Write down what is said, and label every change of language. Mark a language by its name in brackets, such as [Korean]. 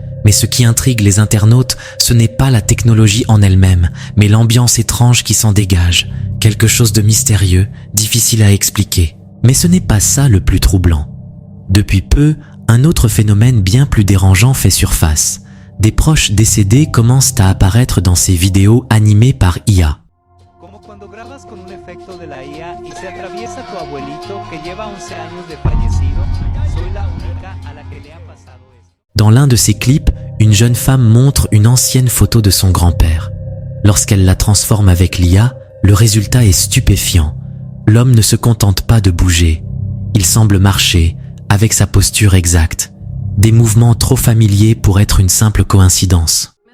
[French] Mais ce qui intrigue les internautes, ce n'est pas la technologie en elle-même, mais l'ambiance étrange qui s'en dégage. Quelque chose de mystérieux, difficile à expliquer. Mais ce n'est pas ça le plus troublant. Depuis peu, un autre phénomène bien plus dérangeant fait surface. Des proches décédés commencent à apparaître dans ces vidéos animées par IA. [Spanish] Como cuando grabas con un efecto de la IA y se atraviesa tu abuelito que lleva 11 años de fallecido, soy la única a la que le ha pasado esto. [French] Dans l'un de ces clips, une jeune femme montre une ancienne photo de son grand-père. Lorsqu'elle la transforme avec l'IA, le résultat est stupéfiant. L'homme ne se contente pas de bouger. Il semble marcher, avec sa posture exacte. Des mouvements trop familiers pour être une simple coïncidence.